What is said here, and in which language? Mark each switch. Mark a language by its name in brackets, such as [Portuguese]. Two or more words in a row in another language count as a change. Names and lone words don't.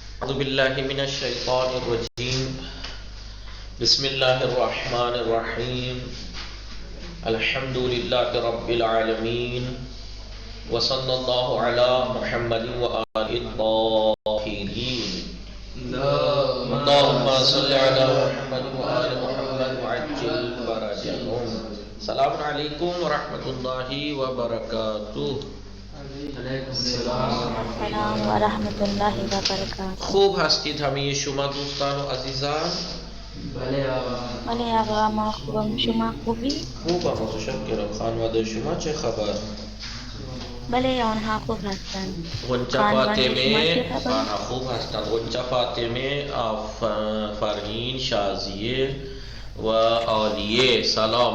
[Arabic] اعوذ باللہ من الشیطان الرجیم بسم اللہ الرحمن الرحیم الحمد للہ رب العالمین وصلی اللہ علی محمد وآلہ الطاہرین اللہم صلی علی محمد وآل محمد وعجل فرجهم. السلام علیکم ورحمۃ اللہ وبرکاتہ. السلام ورحمۃ اللہ وبرکاتہ. [Persian] خوب هستید همه شما دوستان و عزیزان؟ بله آقا ما خوبم، شما خوبی؟ خوبم متشکرم. خانواده شما چه خبر؟ بله آنها خوب هستند. غنچه فاطمه آنها خوب هستند. غنچه فاطمه، فرین، شازیه و عالیه سلام.